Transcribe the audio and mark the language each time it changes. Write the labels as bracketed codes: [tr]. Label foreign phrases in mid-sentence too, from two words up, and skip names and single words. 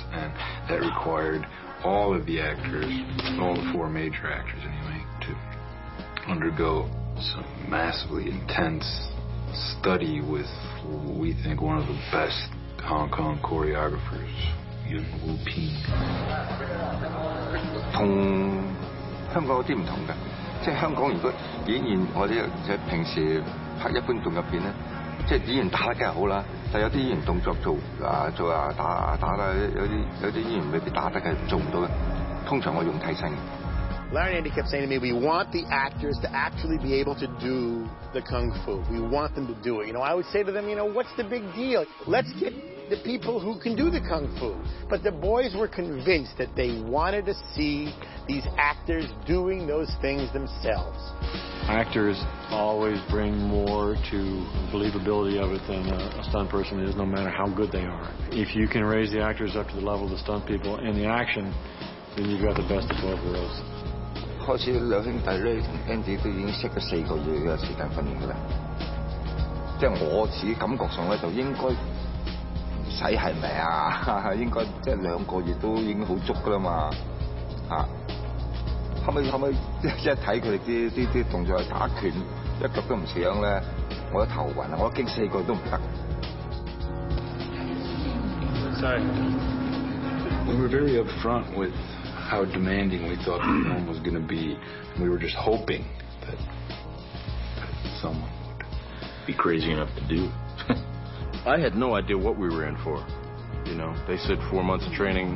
[en] And that required all of the actors, all the 4 major actors anyway, to undergo some massively intense study with we think one of the best Hong Kong choreographers, Yuen Wu Ping. [yue] 同香港有啲唔同嘅，即係香港如果演員或者平時拍一般動作片咧，即係演員打得梗係好啦，但有啲演員動作做打啦，有啲演員未必打得嘅，做唔到嘅。通常我用替身。 [en] Larry and Andy kept saying to me, we want the actors to actually be able to do the kung fu. We want them to do it. I would say to them, what's the big deal? Let's get the people who can do the kung fu. But the boys were convinced that they wanted to see these actors doing those things themselves. Actors always bring more to believability of it than a stunt person is, no matter how good they are. If you can raise the actors up to the level of the stunt people and the action, then you've got the best of both worlds. [yue] 開始兩兄弟咧同 Andy 都已經識咗4個月嘅時間訓練㗎啦。即係我自己感覺上咧就應該唔使係咪啊？應該即係2個月都已經好足噶啦嘛嚇。後尾一睇佢哋啲動作打拳一腳都唔上咧，我都頭暈啊！我驚4個都唔得。 [en] Sorry. We were very upfront with how demanding we thought the film was going to be. We were just hoping that someone would be crazy enough to do. I had no idea what we were in for. You know, they said 4 months of training.